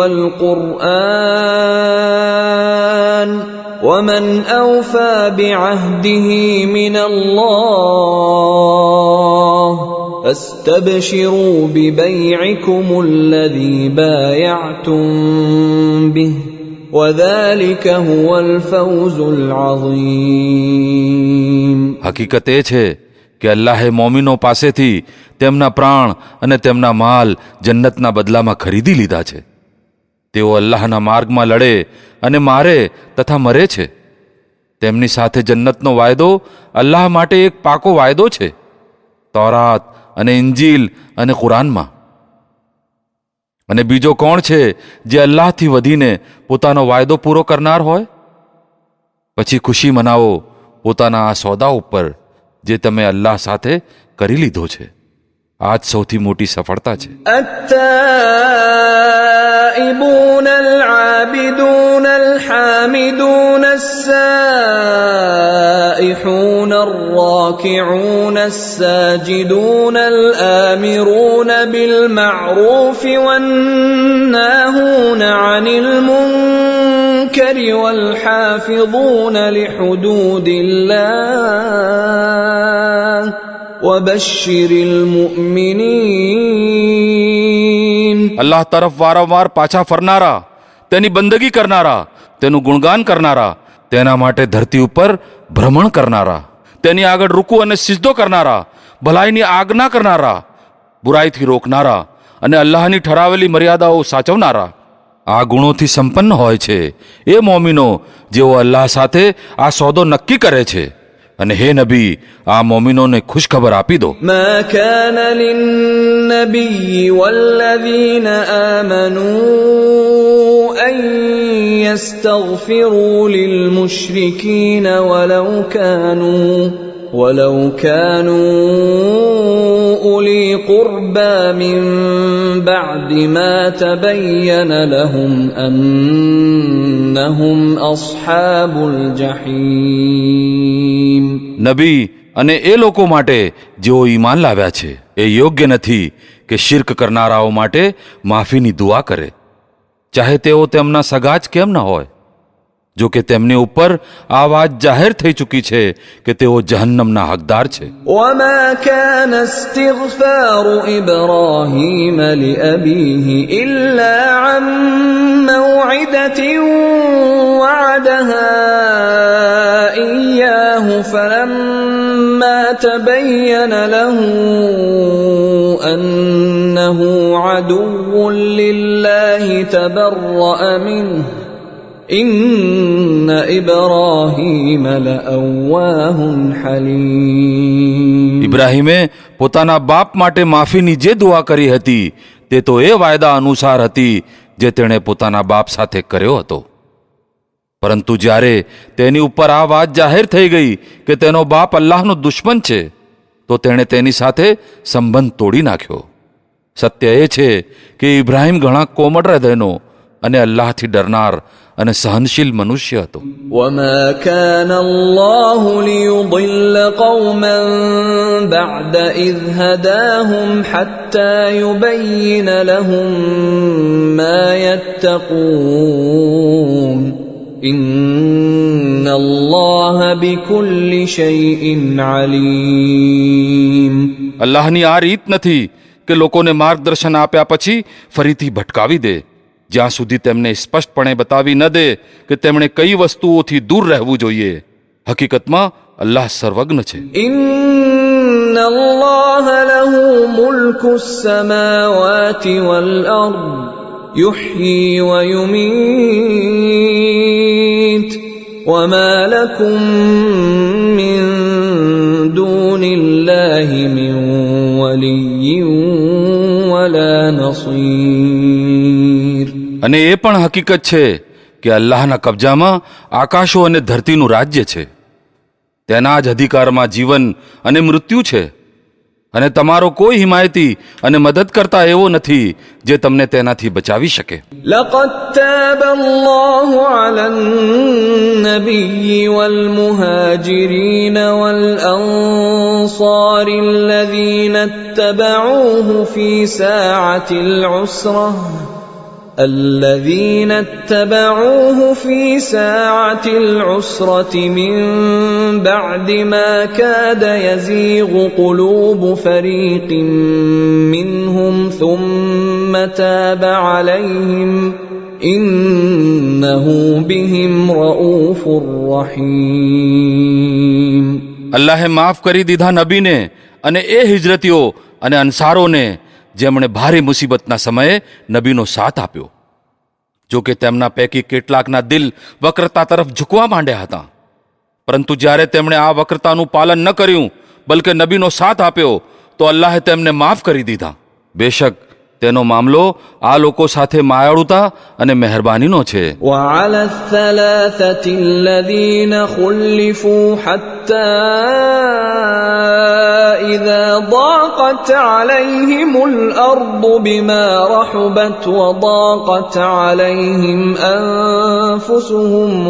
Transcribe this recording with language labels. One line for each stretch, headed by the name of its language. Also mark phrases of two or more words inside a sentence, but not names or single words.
Arabic: والقرآن ومن أوفى بعهده من الله فاستبشروا ببيعكم الذي بايعتم به وذلك هو الفوز العظيم.
Gujarati: હકીકત એ છે કે અલ્લાહે મોમિનો પાસેથી તેમના પ્રાણ અને તેમના માલ જન્નતના બદલામાં ખરીદી લીધા છે. તેઓ અલ્લાહના માર્ગમાં લડે અને મારે તથા મરે છે. તેમની સાથે જન્નતનો વાયદો અલ્લાહ માટે એક પાકો વાયદો છે, તૌરાત અને ઇંજીલ અને કુરાનમાં. અને બીજો કોણ છે જે અલ્લાહથી વધીને પોતાનો વાયદો પૂરો કરનાર હોય? પછી ખુશી મનાવો પોતાના આ સોદા ઉપર જે તમે અલ્લાહ સાથે કરી લીધો છે. આ જ સૌથી મોટી સફળતા છે.
Arabic: التائبون العابدون الحامدون السائحون الراكعون الساجدون الآمرون بالمعروف والناهون عن المنكر والحافظون لحدود الله وبشر المؤمنين.
Gujarati: અલ્લાહ તરફ વારંવાર પાછા ફરનારા, તેની બંદગી કરનારા, તેનું ગુણગાન કરનારા, તેના માટે ધરતી ઉપર ભ્રમણ કરનારા, તેની આગળ રૂકુ અને સિજદો કરનારા, ભલાઈની આજ્ઞા કરનારા, બુરાઈથી રોકનારા અને અલ્લાહની ઠરાવેલી મર્યાદાઓ સાચવનારા. આ ગુણોથી સંપન્ન હોય છે એ મોમિનો જેઓ અલ્લાહ સાથે આ સોદો નક્કી કરે છે. અને હે નબી, આ મોમિનોને ખુશખબર આપી દો.
Arabic: ما كان للنبي والذين آمنوا أن يستغفروا للمشركين ولو كانوا أولي قربى من بعد ما تبين لهم أنهم أصحاب الجحيم.
Gujarati: નબી અને એ લોકો માટે જેઓ ઈમાન લાવ્યા છે એ યોગ્ય નથી કે શિર્ક કરનારાઓ માટે માફીની દુઆ કરે, ચાહે તેઓ તેમના સગા જ કેમ ન હોય. જો કે તેમની ઉપર આ વાત જાહેર થઈ ચૂકી છે કે તેઓ જહન્નમના હકદાર છે.
Arabic: وما كان استغفار إبراهيم لأبيه إلا عن موعدة وعدها إياه فلما تبين له أنه عدو لله تبرأ منه إن إبراهيم لأواه حليم.
Gujarati: ઇબ્રાહીમે પોતાના બાપ માટે માફીની જે દુઆ કરી હતી તે તો એ વાયદા અનુસાર હતી જે તેણે પોતાના બાપ સાથે કર્યો હતો. પરંતુ જ્યારે તેની ઉપર આ વાત જાહેર થઈ ગઈ કે તેનો બાપ અલ્લાહનો દુશ્મન છે તો તેણે તેની સાથે સંબંધ તોડી નાખ્યો. સત્ય એ છે કે ઇબ્રાહીમ ઘણા કોમળ હૃદયનો અને અલ્લાહથી ડરનાર અને સહનશીલ મનુષ્ય હતો.
Arabic: وما كان الله ليضل قوما بعد إذ هداهم حتى يبين لهم ما يتقون إن الله بكل شيء عليم.
Gujarati: અલ્લાહની આ રીત નથી કે લોકોને માર્ગદર્શન આપ્યા પછી ફરીથી ભટકાવી દે, જ્યાં સુધી તેમને સ્પષ્ટપણે બતાવી ન દે કે તેમણે કઈ વસ્તુઓથી દૂર રહેવું જોઈએ. હકીકતમાં અલ્લાહ સર્વજ્ઞ છે.
Arabic: إن الله له ملك السماوات والأرض يحيي ويميت وما لكم من دون الله من ولي ولا نصير. بصير.
Gujarati: અને એ પણ હકીકત છે કે અલ્લાહના કબજામાં આકાશો અને ધરતીનું રાજ્ય છે. તેના જ અધિકારમાં જીવન અને મૃત્યુ છે. અને તમારો કોઈ હિમાયતી અને મદદ કરતા એવો નથી જે તમને તેનાથી બચાવી શકે.
Arabic: لقد تاب الله على النبي والمهاجرين والأنصار الذين اتبعوه في ساعة العسرة من بعد ما كاد يزيغ قلوب فريق منهم ثم تاب عليهم إنه بهم رؤوف رحيم.
Gujarati: અલ્લાહે માફ કરી દીધા નબીને અને એ હિજરતીઓ અને અન્સારોને જેમણે ભારે મુસીબતના સમયે નબીનો સાથ આપ્યો. જો કે તેમના પૈકી કેટલાકના દિલ વક્રતા તરફ ઝૂકવા માંડ્યા હતા, પરંતુ જ્યારે તેમણે આ વક્રતાનું પાલન ન કર્યું બલકે નબીનો સાથ આપ્યો તો અલ્લાહે તેમને માફ કરી દીધા. બેશક તેનો મામલો આ લોકો સાથે માયાળુતા અને મહેરબાનીનો છે.
Arabic: وعلى الثلاثة الذين خلفوا حتى إذا ضاقت عليهم الأرض بما رحبت وضاقت عليهم أنفسهم